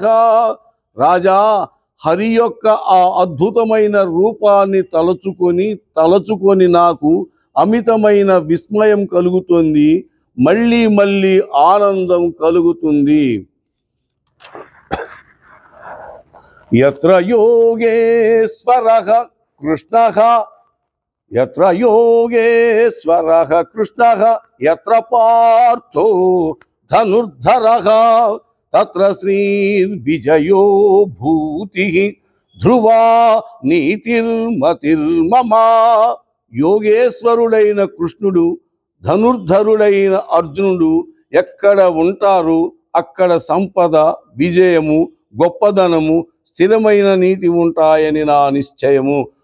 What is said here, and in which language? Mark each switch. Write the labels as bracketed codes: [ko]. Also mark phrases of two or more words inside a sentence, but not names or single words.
[te] రాజా, హరి యొక్క ఆ అద్భుతమైన రూపాన్ని తలచుకొని నాకు అమితమైన విస్మయం కలుగుతుంది, మళ్ళీ మళ్ళీ ఆనందం కలుగుతుంది. [sa] యత్ర యోగేశ్వరః కృష్ణః యత్ర పార్థో ధనుర్ధరః తత్ర శ్రీర్విజయో భూతిః ధ్రువా నీతిర్మతిర్మమ. [te] యోగేశ్వరుడైన కృష్ణుడు, ధనుర్ధరుడైన అర్జునుడు ఎక్కడ ఉంటారు అక్కడ సంపద, విజయము, గొప్పదనము, స్థిరమైన నీతి ఉంటాయని నా నిశ్చయము.